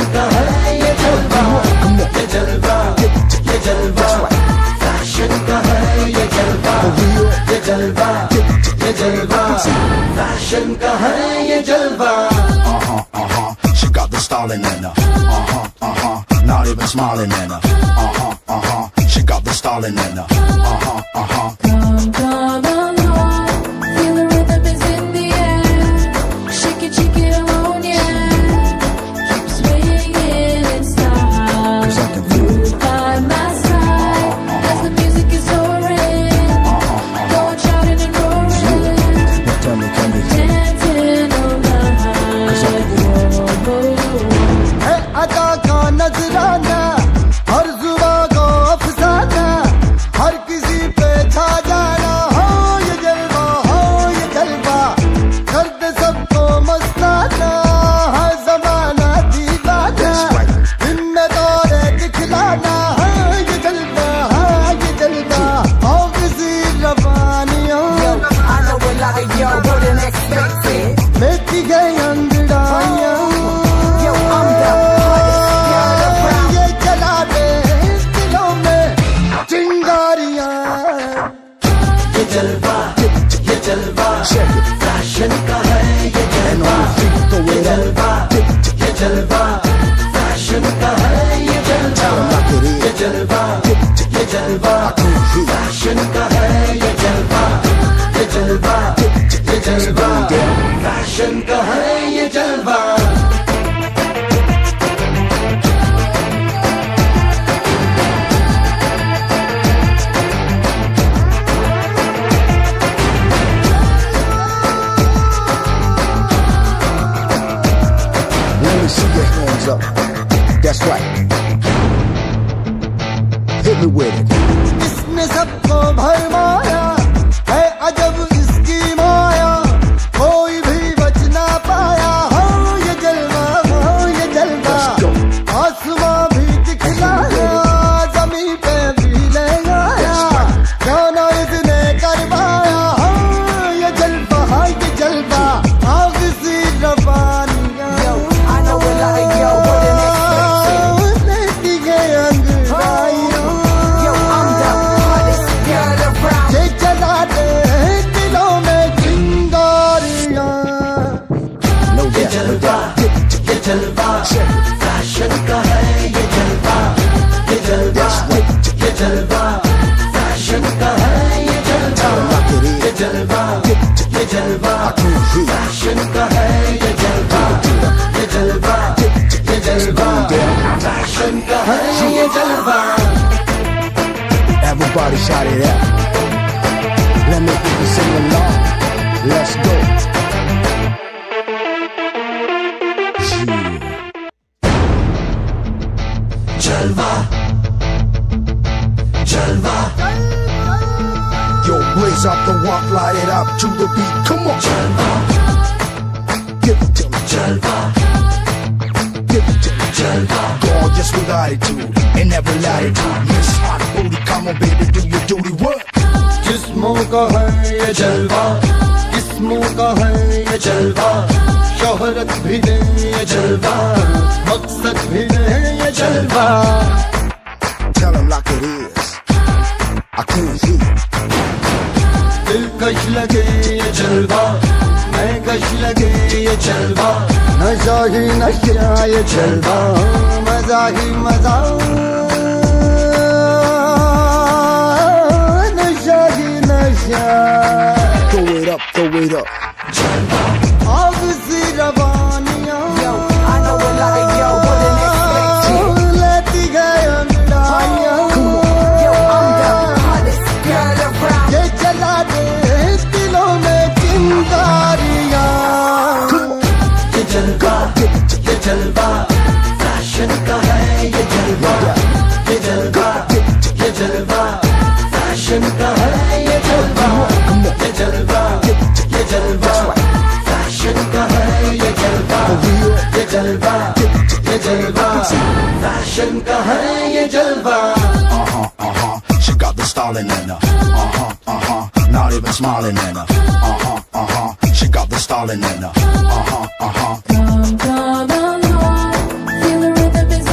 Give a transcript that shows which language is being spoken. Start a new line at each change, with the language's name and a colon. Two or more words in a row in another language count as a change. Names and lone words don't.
Hindi: है ये जलवा, ये जलवा, ये जलवा, फैशन का है ये जलवा, ये जलवा, ये जलवा, फैशन का है ये जलवा.
English: She got the styling in her. Not even smiling in her. She got the styling in her. Come along, feel the rhythm is in the air. Shake it alone, yeah. Keep swinging in style. You by my side as the music is soaring. Go on shouting and roaring. Dancing on the
Hindi: है अदा का नजराना, हर जुबा को अफसाना, हर किसी पे छा जाना. हो ये जलवा, हो ये जलवा, कर दे सबको मस्ताना. हर जमाना दीवाना, इनमें दौरे दिखलाना. हाँ ये जलवा, हाँ ये जलवा, आओ किसी रवानियों.
English: I know a lot of y'all wouldn't expect it.
Hindi: लेती गई अंगड़ाइयाँ. ये जला दे दिलों में चिंगारियाँ. ये जलवा, ये जलवा, फैशन का है ये जलवा. ये जलवा, ये जलवा, फैशन का है ये जलवा. ये जलवा, ये जलवा, फैशन का है ये जलवा. ये जलवा, ये जलवा, फैशन का है ये जलवा.
English: Let me see your hands up. That's right. Hit me with it.
Hindi: इसने सबको भरमाया है अजब इसकी माया, कोई भी बच ना पाया. हो ये जलवा, हो ये जलवा, आसमां भी दिखलाया, जमीन पे भी ले आया. गाना इसने करवाया. हो ये जलवा, हाँ ये जलवा, आग सी रवानियां. लेती गई अंगड़ाइयाँ. ये जला दे दिलों में चिंगारियाँ. ये जलवा, ये जलवा, फैशन का है ये जलवा. ये जलवा, ये जलवा, फैशन का है ये जलवा. ये जलवा, ये जलवा, फैशन का है ये जलवा. ये जलवा, ये जलवा, फैशन का है ये जलवा.
English: Everybody shout it out. Let me hear you sing along. Let's go.
Hindi: जलवा, जलवा.
English: Yo, blaze up the walk, light it up to the beat. Come on. Jalva. Give it to me. Jalva. Give it to me. Jalva. Gorgeous with attitude and every latitude. Miss hot booty, come on baby, do your duty work.
Hindi: जिस्मों का है ये जलवा, किस्मों का है ये जलवा. शोहरत भी दे ये जलवा, मकसद भी दे ये जलवा.
English: Tell them like it is. I can't hear.
Hindi: दिलकश लगे ये जलवा, मैं कश लगे ये जलवा. नशा ही नशा ये जलवा, मजा ही मजा. नशा ही नशा.
English: Throw it up, throw it up.
Hindi: जलवा. आग सी रवानियाँ.
English: I know a lot of y'all wouldn't expect it.
Hindi: लेती गई अंगड़ाइयाँ. ये जला दे दिलों में चिंगारियाँ. ये जलवा, ये जलवा, फैशन का है ये जलवा. ये जलवा, ये जलवा, फैशन का है ये जलवा. ये जलवा, ये जलवा, फैशन का है ये जलवा. ये जलवा, ये जलवा, फैशन का है ये जलवा.
English: She got the styling in her. Not even smiling in her. She got the styling in her. Come along, feel the rhythm